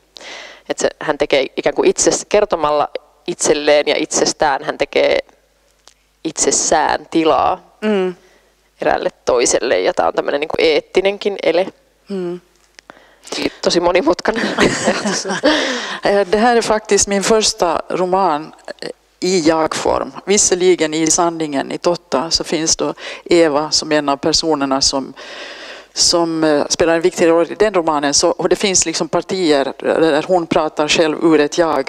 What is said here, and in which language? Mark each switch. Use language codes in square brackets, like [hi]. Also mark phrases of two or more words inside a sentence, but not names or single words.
[fi] Että hän tekee ikään kuin kertomalla itselleen ja itsestään, hän tekee itsessään tilaa eräälle toiselle, ja tämä on tämmöinen niin kuin eettinenkin ele. Tosi monimutkainen ajatus. [sv] Det här är faktiskt min första roman i jag-form. Visserligen i Sandingen i Totta så finns då Eva som en av personerna som spelar en viktig roll i den romanen. Och det finns liksom partier där hon pratar själv ur ett jag.